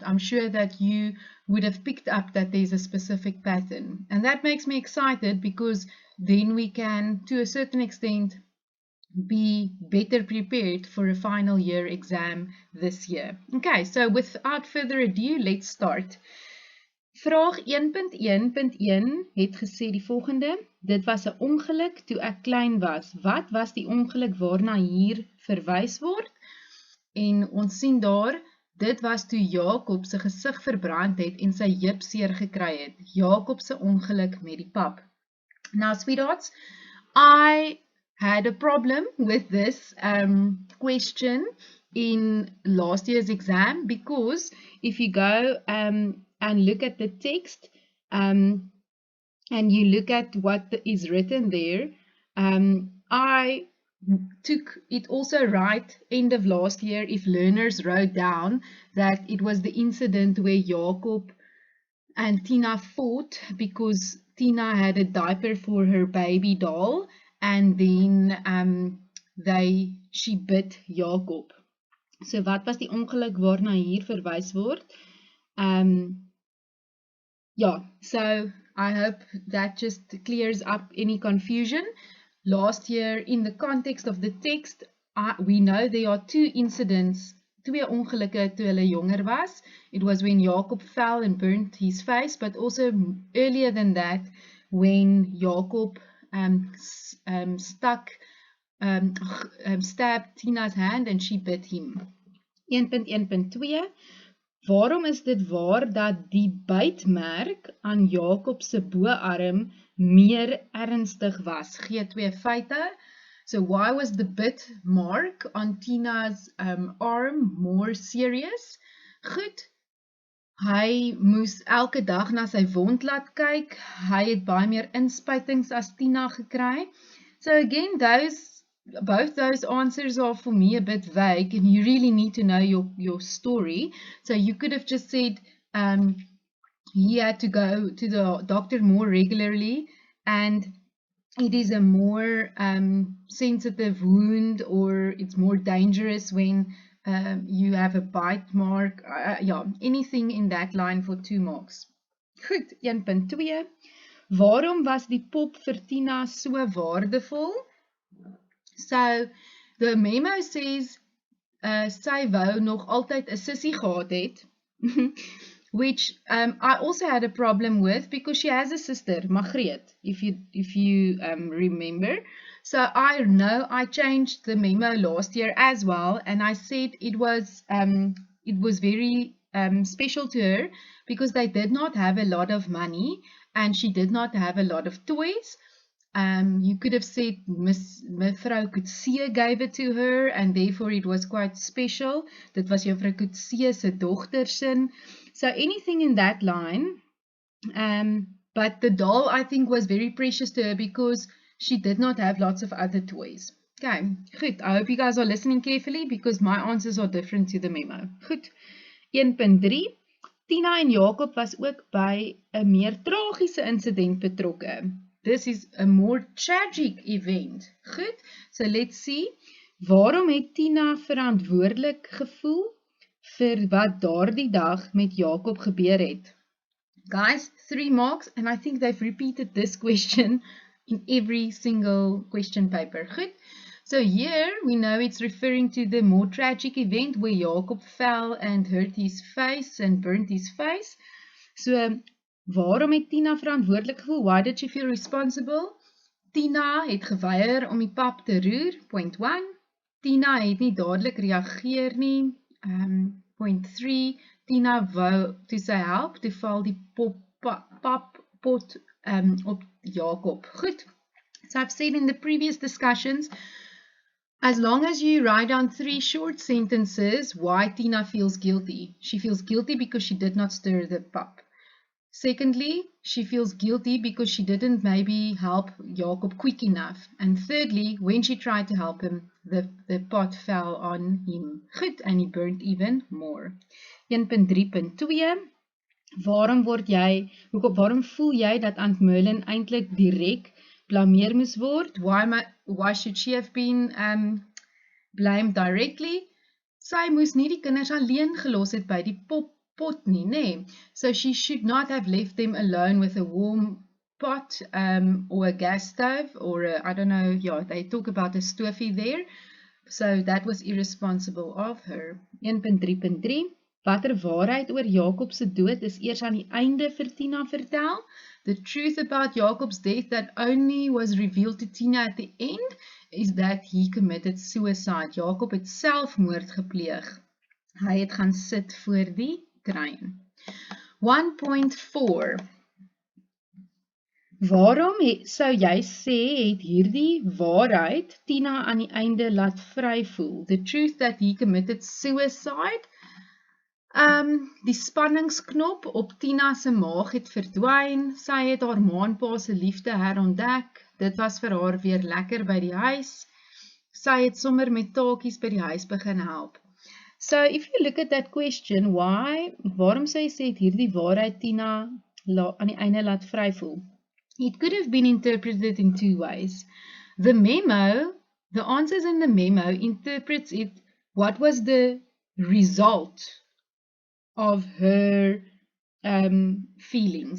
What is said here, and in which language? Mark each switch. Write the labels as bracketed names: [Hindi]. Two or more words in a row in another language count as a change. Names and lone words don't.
[English] I'm sure that you would have picked up that there's a specific pattern. And that makes me excited because then we can, to a certain extent, be better prepared for a final year exam this year. Okay, so without further ado, let's start. [Afrikaans] Vraag 1.1.1 het gesê die volgende: dit was 'n ongeluk toe ek klein was. Wat was die ongeluk waarna hier verwys word? En ons sien daar, dit was toe Jakob se gesig verbrand het en sy heup seer gekry het. Jakob se ongeluk met die pap. [English] Now, sweethearts, I had a problem with this question in last year's exam because if you go and look at the text and you look at what is written there, I took it also right end of last year if learners wrote down that it was the incident where Jacob and Tina fought because Tina had a diaper for her baby doll and then she bit Jacob. [Afrikaans] So wat was die ongeluk waarna hier verwys word? [English] Yeah, so I hope that just clears up any confusion. Last year, in the context of the text, we know there are two incidents, [Afrikaans] twee ongelukke toe hulle jonger was. [English] It was when Jacob fell and burnt his face, but also earlier than that, when Jacob stabbed Tina's hand and she bit him. [Afrikaans] 1.1.2 Waarom is dit waar dat die bytmerk aan Jakob se boarm meer ernstig was? Gee twee feite. [English] So why was the bit mark on Tina's arm more serious? [Afrikaans] Goed. Hy moes elke dag na sy wond laat kyk. Hy het baie meer inspuitings as Tina gekry. [English] So again, both those answers are for me a bit vague and you really need to know your story. So you could have just said he had to go to the doctor more regularly and it is a more sensitive wound or it's more dangerous when you have a bite mark. Yeah, anything in that line for 2 marks. [Afrikaans] Goed, 1.2. Waarom was die pop vir Tina so waardevol? [English] So, the memo says [Afrikaans] sy wou nog altyd 'n sussie gehad het, [English] which I also had a problem with because she has a sister, Margreet, if you remember. So I know I changed the memo last year as well, and I said it was very special to her because they did not have a lot of money and she did not have a lot of toys. You could have said Mevrou Coetzee gave it to her and therefore it was quite special. [Afrikaans] Dit was Juffrou Coetzee se dogtersin. [English] So anything in that line. But the doll I think was very precious to her because she did not have lots of other toys. Okay, goed. I hope you guys are listening carefully because my answers are different to the memo. [Afrikaans] Goed. 1.3. Tina en Jakob was ook by 'n meer tragiese insident betrokke. [English] This is a more tragic event. Goed, so let's see. [Afrikaans] Waarom het Tina verantwoordelik gevoel vir wat daardie dag met Jakob gebeur het? [English] Guys, 3 marks, and I think they've repeated this question in every single question paper. [Afrikaans] Goed. [English] So here we know it's referring to the more tragic event where Jacob fell and hurt his face and burnt his face. [Afrikaans] So waarom het Tina verantwoordelik gevoel? [English] Why did she feel responsible? [Afrikaans] Tina het geweier om die pap te roer. [English] Point 1. [Afrikaans] Tina het nie dadelik reageer nie. [English] Point 3. [Afrikaans] Tina wou toe sy help, toe val die pappot op Jacob. Goed. [English] So I've said in the previous discussions, as long as you write down 3 short sentences, why Tina feels guilty. She feels guilty because she did not stir the pap. Secondly, she feels guilty because she didn't maybe help Jacob quick enough. And thirdly, when she tried to help him, the pot fell on him. Goed, and he burnt even more. [Afrikaans] 1.3.2 Waarom voel jy dat Aunt Merlin eintlik direk blameer moes word? [English] Why should she have been blamed directly? [Afrikaans] Sy moes nie die kinders alleen gelos het by die pot nie, nee. [English] So she should not have left them alone with a warm pot or a gas stove or I don't know, yeah, they talk about a stovie there. So that was irresponsible of her. [Afrikaans] 1.3.3 Watter waarheid oor Jacob se dood is eers aan die einde vir Tina vertel? [English] The truth about Jacob's death that only was revealed to Tina at the end is that he committed suicide. [Afrikaans] Jacob het selfmoord gepleeg. Hy het gaan sit voor die trein. 1.4 Waarom sou jy sê het hierdie waarheid Tina aan die einde laat vry voel? [English] The truth that he committed suicide. [Afrikaans] Die spanningsknop op Tina se maag het verdwyn. Sy het haar ma en pa se liefde herontdek. Dit was vir haar weer lekker by die huis. Sy het sommer met taakies by die huis begin help. [English] So if you look at that question, [Afrikaans] waarom sy sê het hierdie waarheid Tina aan die einde laat vry voel? [English] It could have been interpreted in 2 ways. The answers in the memo interprets it, what was the result of her feelings.